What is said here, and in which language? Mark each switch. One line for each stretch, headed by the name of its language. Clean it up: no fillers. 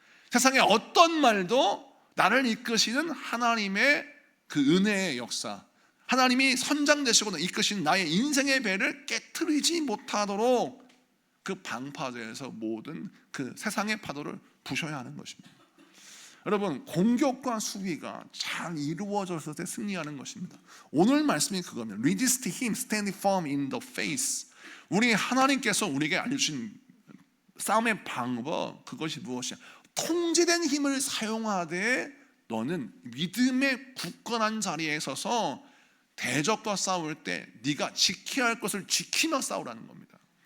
Korean: 세상에 어떤 말도 나를 이끄시는 하나님의 그 은혜의 역사, 하나님이 선장 되시고 이끄시는 나의 인생의 배를 깨트리지 못하도록 그 방파제에서 모든 그 세상의 파도를 부셔야 하는 것입니다. 여러분, 공격과 수비가 잘 이루어졌을 때 승리하는 것입니다. 오늘 말씀이 그겁니다.
English: Resist him, stand firm in the face.
Korean: 우리 하나님께서 우리에게 알려주신 싸움의 방법, 그것이 무엇이냐? 통제된 힘을 사용하되 너는 믿음의 굳건한 자리에 서서 대적과 싸울 때 네가 지켜야 할 것을 지키며 싸우라는 겁니다.